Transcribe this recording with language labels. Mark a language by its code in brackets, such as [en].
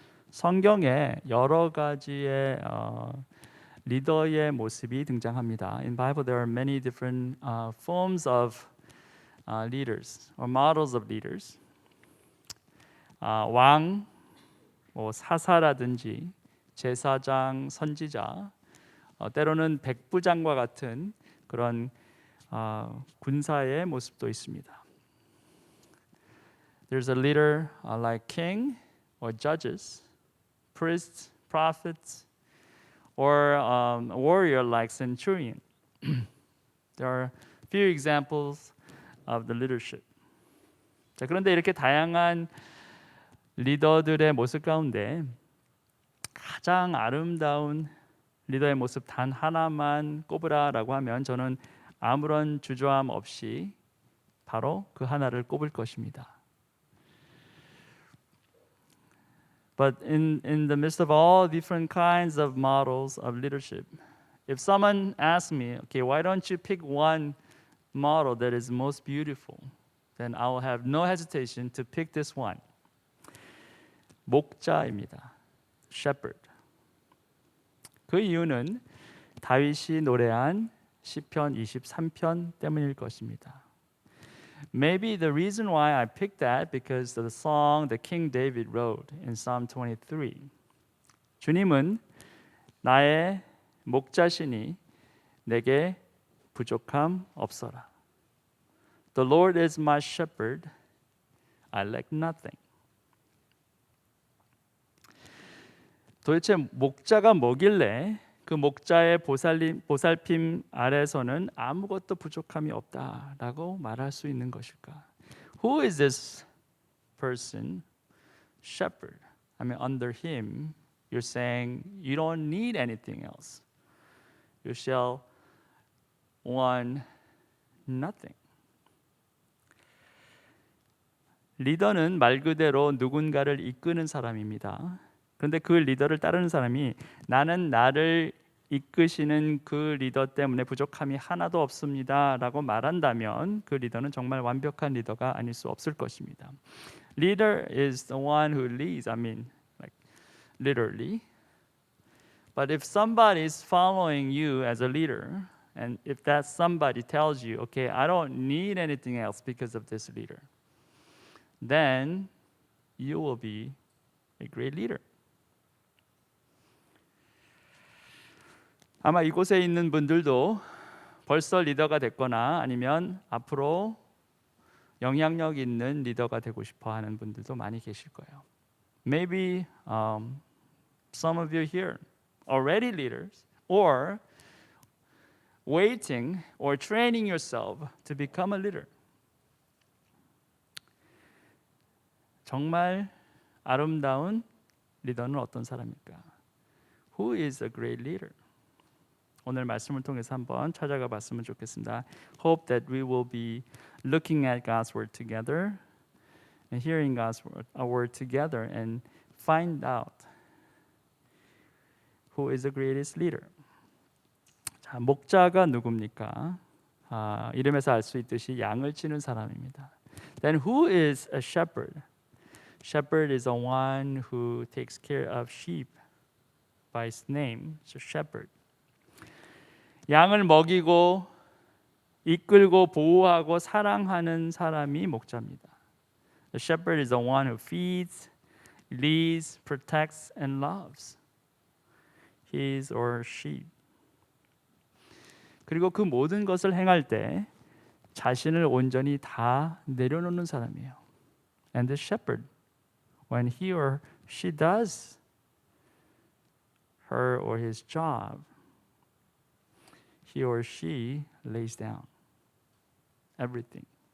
[ko] 성경에 여러 가지의 리더의 모습이 등장합니다. [en] In Bible there are many different forms of leaders or models of leaders. [ko] 왕, 뭐 사사라든지 제사장, 선지자, 때로는 백부장과 같은 그런 군사의 모습도 있습니다. [en] There's a leader like king or judges, priests, prophets, or a warrior like centurion. There are few examples of the leadership. [ko] 자, 그런데 이렇게 다양한 리더들의 모습 가운데 가장 아름다운 리더의 모습 단 하나만 꼽으라라고 하면 저는 아무런 주저함 없이 바로 그 하나를 꼽을 것입니다. [en] But in the midst of all different kinds of models of leadership, if someone asks me, okay, why don't you pick one model that is most beautiful, then I will have no hesitation to pick this one. [ko] 목자입니다. Shepherd. 그 이유는 다윗이 노래한 시편 23편 때문일 것입니다. [en] Maybe the reason why I picked that because of the song that King David wrote in Psalm 23. [ko] 주님은 나의 목자시니 내게 부족함 없어라. [en] The Lord is my shepherd, I lack nothing. [ko] 도대체 목자가 뭐길래 그 목자의 보살핌 아래서는 아무것도 부족함이 없다라고 말할 수 있는 것일까? [en] Who is this person? Shepherd. I mean, under him, you're saying you don't need anything else. You shall want nothing. [ko] 리더는 말 그대로 누군가를 이끄는 사람입니다. 그런데 그 리더를 따르는 사람이 나는 나를 이끄시는 그 리더 때문에 부족함이 하나도 없습니다라고 말한다면 그 리더는 정말 완벽한 리더가 아닐 수 없을 것입니다. [en] Leader is the one who leads. I mean, like literally. But if somebody is following you as a leader, and if that somebody tells you, okay, I don't need anything else because of this leader, then you will be a great leader. [ko] 아마 이곳에 있는 분들도 벌써 리더가 됐거나 아니면 앞으로 영향력 있는 리더가 되고 싶어 하는 분들도 많이 계실 거예요. [en] Maybe some of you here already leaders or waiting or training yourself to become a leader. [ko] 정말 아름다운 리더는 어떤 사람일까? [en] Who is a great leader? [ko] 오늘 말씀을 통해서 한번 찾아가 봤으면 좋겠습니다. [en] Hope that we will be looking at God's word together and hearing God's word together and find out who is the greatest leader. [ko] 자, 목자가 누굽니까? 이름에서 알 수 있듯이 양을 치는 사람입니다. [en] Then who is a shepherd? Shepherd is the one who takes care of sheep by his name. So shepherd. [ko] 양을 먹이고 이끌고 보호하고 사랑하는 사람이 목자입니다. [en] The shepherd is the one who feeds, leads, protects, and loves his or sheep. [ko] 그리고 그 모든 것을 행할 때 자신을 온전히 다 내려놓는 사람이에요. [en] And the shepherd, when he or she does her or his job, he or she lays down everything.